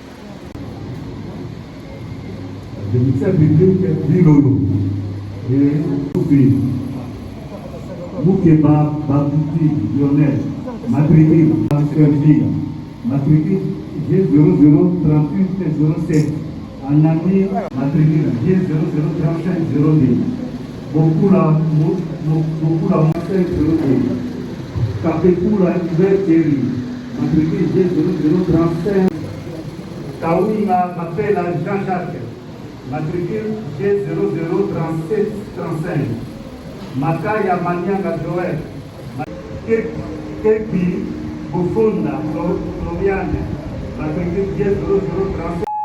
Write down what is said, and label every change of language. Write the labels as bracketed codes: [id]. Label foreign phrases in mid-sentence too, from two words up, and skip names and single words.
[fr] Le ministère public Lilolo et Moukeba Babouti Lionel, matricule matricule G003807, en année matricule G003502, Bokula 502, Kapekula Iverteri, matricule G0035, Kaouina Mapela Jean-Jacques, matricule G003735, Makaya Manyanga Joël, Kepi Bufunda Floriane, matricule G0037,